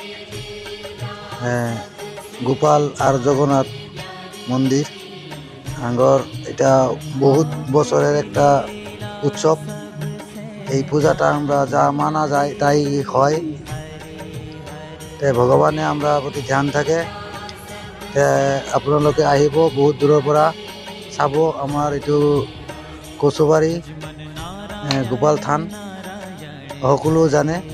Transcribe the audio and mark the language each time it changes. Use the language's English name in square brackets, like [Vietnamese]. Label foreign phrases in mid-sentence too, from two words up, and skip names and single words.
[Bangla] গোপাল আর জগন্নাথ মন্দির আঙ্গর, এটা বহুত বছরের একটা উৎসব। এই পূজাটা আমরা যা মানা যায় তাই হয়, তাই ভগবানে আমরা প্রতি ধ্যান থাকে। [Assamese] আপোনালোকে আহিব বহুত দূৰৰ পৰা চাব আমাৰ এইটো কচুবাৰী গোপাল থান, সকলো জানে।